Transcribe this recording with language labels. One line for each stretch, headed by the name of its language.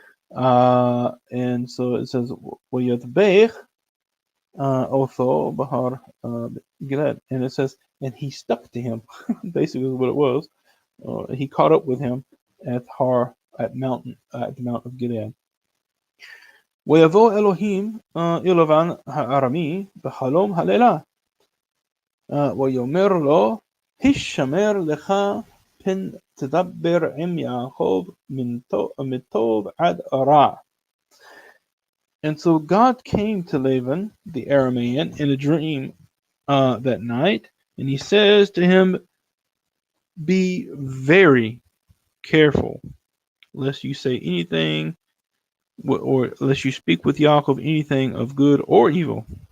English: And so it says,
Hebrew: وَيَدْبَيْخ أَوْثَو بَهَار
English: Gilad. And it says, and he stuck to him. Basically what it was. He caught up with him at the Mount of Gilead.
Hebrew: ויבוא אלוהים אל לבן הארמי בחלום הלילה ויאמר לו הישמר לך פן תדבר עם יעקב מטוב עד רע.
English: And so God came to Laban the Aramean in a dream that night, and he says to him, be very careful lest you say anything, or unless you speak with Yaakov anything of good or evil.